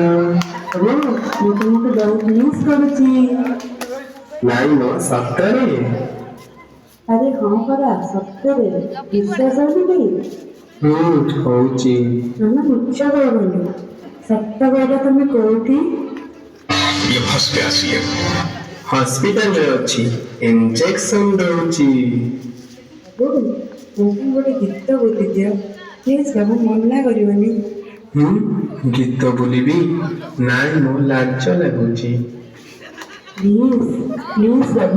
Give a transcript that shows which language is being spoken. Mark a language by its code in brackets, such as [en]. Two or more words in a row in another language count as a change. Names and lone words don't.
[or] ମୁଁ ତୁମକୁ ବହୁତ ମିସ୍ କରୁଛି। ନାଇଁ ମ ସତରେ? ଆରେ ହଁ ପରା ସତରେ ବିଶ୍ୱାସ ହଉନି କି? ହଉଛି। ମାମା ମିଛ କହୁନି, ସତ କହିଲ ତମେ କୋଉଠି? [hi] ये फंस गया सीएम। [or] ହସ୍ପିଟାଲରେ ଅଛି, ଇଞ୍ଜେକ୍ସନ ଦଉଛି। ବାବୁ ମୋ ପାଇଁ ଗୋଟେ ଗୀତ ବୋଲିଦିଅ ପ୍ଲିଜ ବାବୁ, ମନା କରିବନି। ଗୀତ ବୋଲିବି? ନାଇଁ ମୋ ଲାଜ ଲାଗୁଛି। ପ୍ଲିଜ ପ୍ଲିଜ ବାବୁ।